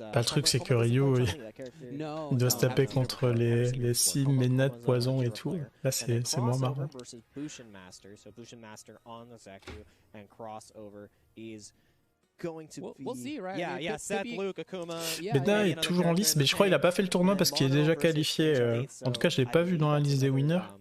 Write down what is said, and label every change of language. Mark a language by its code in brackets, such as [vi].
[fr] Le truc, c'est que Ryu, il doit se taper contre les Sim, Ménat, Poison et tout. Là, c'est moins marrant. [en] Versus Bushin Master. So Bushin Master on the Zeku, and crossover is going to be... We'll see, right? Yeah, yeah, Seth, Luke, Akuma... [fr] Ménat est toujours en liste, mais je crois qu'il n'a pas fait le tournoi parce qu'il est déjà qualifié. En tout cas, je ne l'ai pas vu dans la liste des winners.